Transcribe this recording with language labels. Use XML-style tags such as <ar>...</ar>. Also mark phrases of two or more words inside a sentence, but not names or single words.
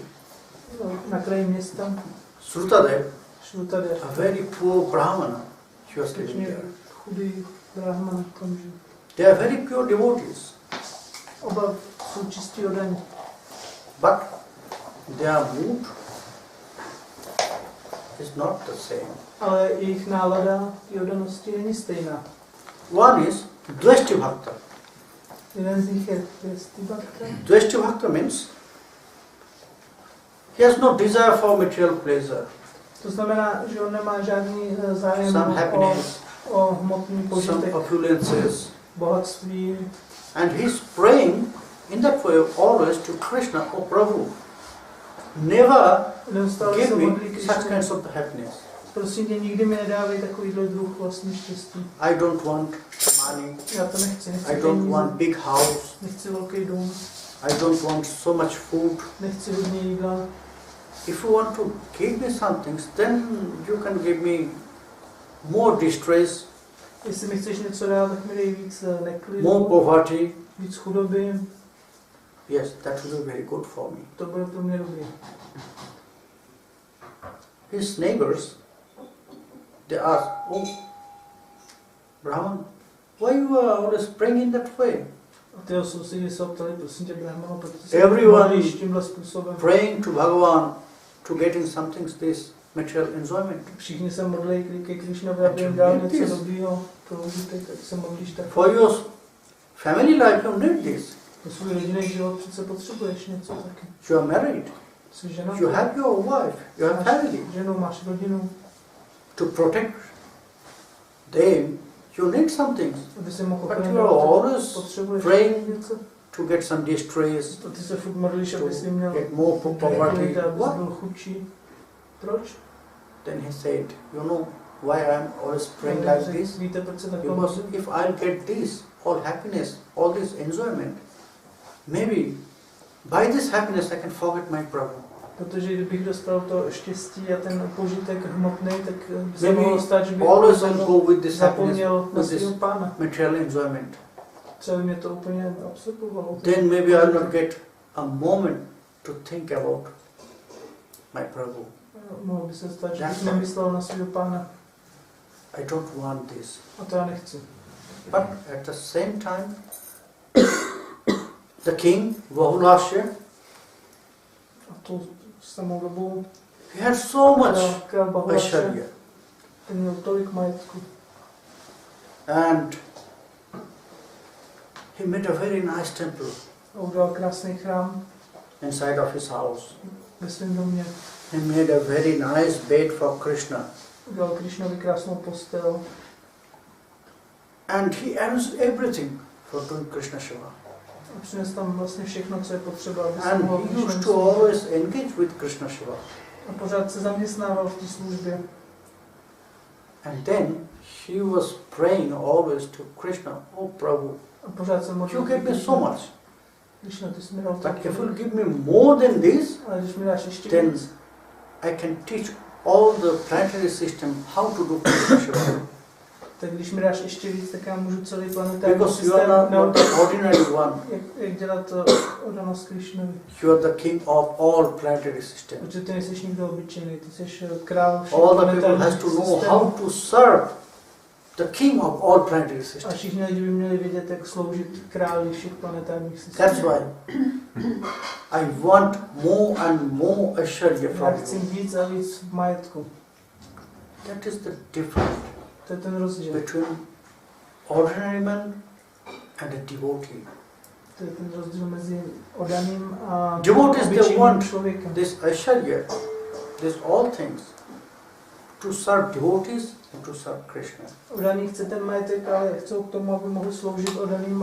<cs>na kraji města. Srutadev, Srutadev,</cs> <en>a very poor Brahmana, he was living</en> <cs>skutečně</cs> <en>there.</en> <cs>chudý brahman tam žil.</cs> <en>They are very pure devotees,</en> <cs>Oba jsou čistí oddaní,</cs> <en>but their mood is not the same.</en> <cs>ale jejich nálada té oddanosti není stejná.</cs> <en>One is Dveshti Bhakta.</en> <cs>Jeden z nich je Presti Bhakta.</cs> <en>Dveshti Bhakta means he has no desire for material pleasure,</en> <cs>To znamená, že on nemá žádný zájem</cs> <en>some happiness,</en> <cs>o hmotný</cs> <en>some</en> <cs>požitek,</cs> <en>opulences,</en> <cs>bohatství.</cs> <en>and he's praying in that way always to Krishna, oh Prabhu, never</en> <cs>Neustále</cs> <en>give</en> <cs>se</cs> <en>me</en> <cs>modlí</cs> <en>such</en> <cs>Krishna.</cs> <en>kinds of happiness.</en> <cs>Prosím tě, nikdy mi nedávej takovýhle druh vlastní štěstí.</cs> <en>I don't want money,</en> <cs>Já to nechci, nechci</cs> <en>I don't</en> <cs>peníze,</cs> <en>want big house,</en> <cs>nechci velký dům,</cs> <en>I don't want so much food.</en> <cs>nechci hodně jídla.</cs> <en>If you want to give me some things, then you can give me more distress,</en> <cs>Jestli mi chceš něco dát, tak mi dej víc</cs> <en>more</en> <cs>neklidu,</cs> <en>poverty.</en> <cs>víc chudoby,</cs> <en>Yes, that will be very good for me.</en> <cs>to bude pro mě dobrý.</cs> <en>His neighbors, they ask, oh, Brahman, why you are always praying in that way?</en> <cs>A ty sousedi se optali, prosím tě, Brahmano, protože se</cs> <en>Everyone</en> <cs>modlíš tímhle způsobem.</cs> <en>Praying to Bhagavan to getting some things, this material enjoyment.</en> <cs>Všichni se modlí ke Krišnovi, aby jim dal něco dobrýho pro užitek, tak se modlíš tak.</cs> <en>For your family life, you need this.</en> <cs>Pro svůj rodinný život přece potřebuješ něco taky.</cs> <en>You are married,</en> <cs>Jsi žena,</cs> <en>you have your wife, you have family.</en> <cs>ženu, máš rodinu,</cs> <en>To protect them, you need some things.</en> <cs>aby si mohl</cs> <en>But you are</en> <cs>ochraňovat,</cs> <en>always</en> <cs>potřebuješ</cs> <en>praying</en> <cs>něco.</cs> <en>to get some distress,</en> <cs>A ty se furt modlíš, aby si měl</cs> <en>get more poverty.</en> <cs>klid, aby</cs> <en>What?</en> <cs>jsi byl chudší. Proč?</cs> <en>Then he said, you know why I am always praying like this?</en> <cs>Víte, proč se takhle</cs> <en>Because</en> <cs>modlím?</cs> <en>if I'll get this, all happiness, all this enjoyment, maybe by this happiness I can forget my Prabhu.</en> <cs>Protože kdybych dostal to štěstí a ten požitek hmotný, tak by se</cs> <en>Maybe</en> <cs>mohlo stát, že bych</cs> <en>always I'll go with this happiness,</en> <cs>zapomněl na</cs> <en>with this</en> <cs>svého pána.</cs> <en>material enjoyment.</en> <cs>Třeba mě to úplně absorbovalo.</cs> <en>Then maybe I'll not get a moment to think about my Prabhu.</en> <cs>Mohlo by se stát, že</cs> <en>That's</en> <cs>bych</cs> <en>why.</en> <cs>nemyslel na svého pána.</cs> <en>I don't want this.</en> <cs>A to já nechci.</cs> <en>But at the same time, the king, Bahulasya,</en> <cs>A tu samou dobu</cs> <en>he had so much</en> <cs>král Bahulasya,</cs> <en>Aishwarya.</en> <cs>ten měl tolik majetku.</cs> <en>And he made a very nice temple</en> <cs>A udělal krásný chrám</cs> <en>inside of his house.</en> <cs>ve svém domě.</cs> <en>He made a very nice bed for Krishna.</en> <cs>Udělal Krišnovi krásnou postel.</cs> <en>And he arranged everything for doing Krishna Shiva.</en> <cs>A přines tam vlastně všechno, co je potřeba, aby se</cs> <en>And</en> <cs>mohl</cs> <en>he</en> <cs>Krišnovi</cs> <en>used to</en> <cs>sloužit.</cs> <en>always engage with Krishna Shiva.</en> <cs>A pořád se zaměstnával v té službě.</cs> <en>And then he was praying always to Krishna, oh Prabhu,</en> <cs>A pořád se modlil.</cs> <en>you gave me so much.</en> <cs>Krišna, ty jsi mi dal</cs> <en>But</en> <cs>tak.</cs> <en>if you give me more than this,</en> <cs>Ale když mi dáš ještě</cs> <en>then</en> <cs>víc,</cs> <en>I can teach all the planetary system how to do Krishna Shiva.</en> <cs>Tak když mi dáš ještě víc, tak já můžu celý planetární</cs> <en>Because you are not</en> <cs>naučit,</cs> <en>the ordinary one.</en> <cs>jak dělat oddanost Krišnovi.</cs> <en>You are the king of all planetary systems.</en> <cs>Protože ty nejseš nikdo obyčejný, ty jsi král všech</cs> <en>All the people</en> <cs>planetárních</cs> <en>has to know</en> <cs>systémů.</cs> <en>how to serve the king of all planetary</en> <cs>A</cs> <en>systems.</en> <cs>všichni lidi by měli vědět, jak sloužit králi všech planetárních</cs> <en>That's</en> <cs>systémů.</cs> <en>why I want more and more Aishwarya</en> <cs>Já</cs> <en>from</en> <cs>chci</cs> <en>you.</en> <cs>víc a víc v majetku.</cs> <en>That is the difference</en> <cs>To je ten rozdíl.</cs> <en>between ordinary man and a devotee.</en> <cs>To je ten rozdíl mezi oddaným a</cs> <en>Devotees, they</en> <cs>obyčejným</cs> <en>want</en> <cs>člověkem.</cs> <en>this Aishwarya, this all things, to serve devotees and to serve Krishna.</en> <cs>Oddaný chce ten majetek, ale chcou k tomu, aby mohl sloužit oddaným a</cs>